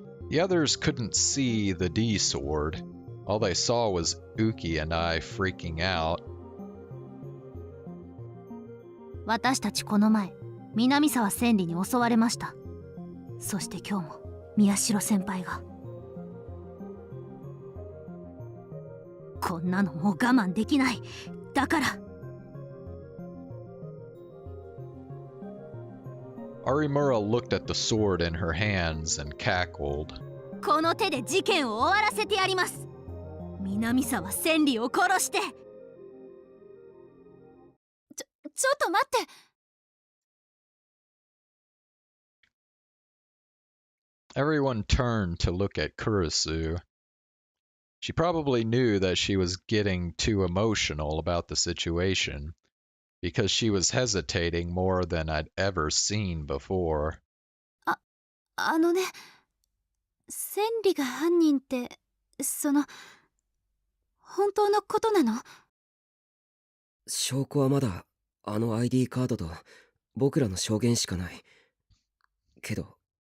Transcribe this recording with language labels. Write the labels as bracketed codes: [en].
[en] The others couldn't see the D sword. All they saw was Uki and I freaking out. [ja] 私たちこの前、南沢千里に襲われました。そして今日も宮代先輩が。こんなのもう我慢できない。だから。 [en] Arimura looked at the sword in her hands and cackled. [ja] この手で事件を終わらせてやります。南沢千里を殺して。ちょっと待って。 [en] Everyone turned to look at Kurisu. She probably knew that she was getting too emotional about the situation, because she was hesitating more than I'd ever seen before. [ja] あのね、千里が犯人って、本当のことなの？証拠はまだあの ID カードと僕らの証言しかない。けど